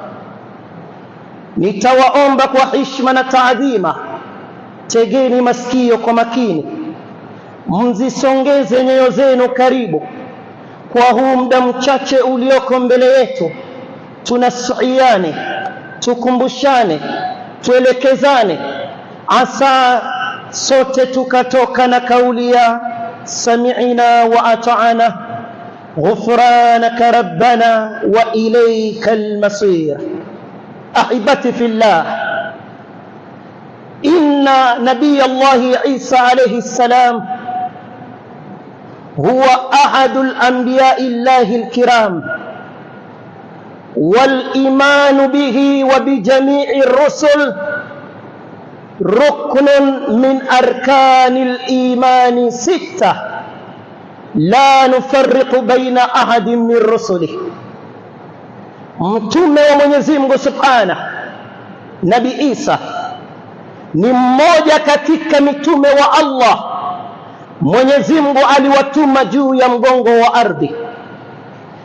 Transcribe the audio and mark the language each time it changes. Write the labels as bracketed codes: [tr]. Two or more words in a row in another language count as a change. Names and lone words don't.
[sw] Nitawaomba kwa heshima na taadhima, tegeni masikio kwa makini, mzisongeze nyoyo zenu karibu kwa huu muda mchache ulioko mbele yetu. Tunasuhiane, tukumbushane, tuelekezane, asa sote tukatoka na kauli ya [ar] سمعنا وأطعنا غفرانك ربنا وإليك المصير. أحبتي في الله، إن نبي الله عيسى عليه السلام هو أحد الأنبياء الله الكرام، والإيمان به وبجميع الرسل ركن من أركان الإيمان 6 لا نفرق بين أحد من رسله. [sw] Mtume wa Mwenyezi Mungu Subhanahu, Nabii Isa ni mmoja katika mitume wa Allah Mwenyezi Mungu aliwatuma juu ya mgongo wa ardhi,